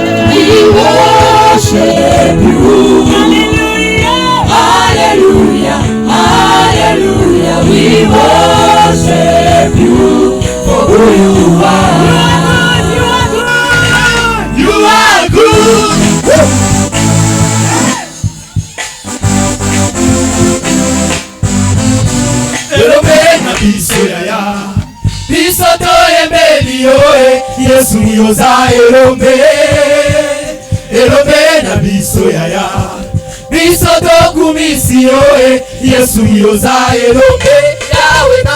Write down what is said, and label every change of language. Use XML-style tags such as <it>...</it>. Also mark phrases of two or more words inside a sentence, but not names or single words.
<en>We worship you. Hallelujah. Hallelujah, hallelujah, we worship you for who you are. You are good, You are good.</en> <ln>Elombe na biso yaya biso toyembeli oe Yesu yoza elombe Elombe na biso yaya biso tokumisi oe Yesu yoza elombe Yawe na</ln>